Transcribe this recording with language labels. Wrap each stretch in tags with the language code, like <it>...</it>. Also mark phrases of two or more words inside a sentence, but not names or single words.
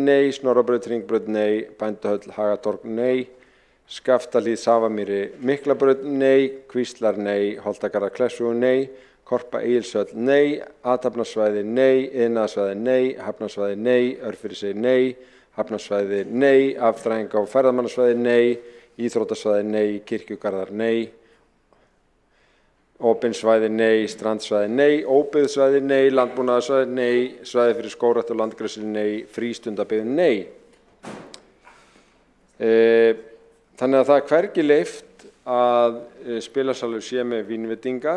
<is>nei, Snorrabraut, Hringbraut, nei, Bændahöll, Hagatorg, nei, Skaftahlíð, Safamýri, Miklabraut, nei, Kvíslar, nei, Holtagarðar, Klessvegur, nei, Korpa, Egilshöll, nei, athafnasvæði, nei, iðnaðarsvæði, nei, hafnarsvæði, nei, Örfirisey, nei, hafnarsvæði, nei, afþræðinga- og ferðamannasvæði, nei, íþróttasvæði, nei, kirkjugarðar, nei, opin svæði, nei, strandsvæði, nei, óbyggð nei, landbúnaðarsvæði, nei, svæði fyrir skógrækt og landgræðslu, nei, frístundabyggð, nei. Þannig að það hvergi leyft að spilasalur sé með vínveitingar.</is>